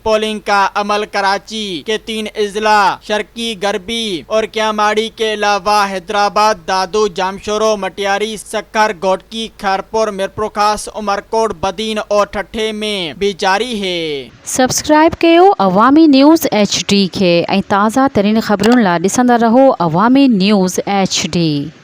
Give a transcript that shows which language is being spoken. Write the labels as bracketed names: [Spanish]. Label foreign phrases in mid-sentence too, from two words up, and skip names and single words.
[Urdu] پولنگ کا عمل کراچی کے 3 اضلاع شرقی غربی اور کیاماڑی کے علاوہ حیدرآباد، دادو، جامشورو، مٹیاری، سکھر، گوٹکی، کھارپور، میرپورخاص، عمرکوٹ، بدین اور ٹھٹھے میں بھی جاری ہے۔ [Sindhi] سبسڪرائب کयो عوامی نیوز HD کي ۽ تازه ترين خبرن لاءِ ڏسندا رهو عوامی نیوز HD۔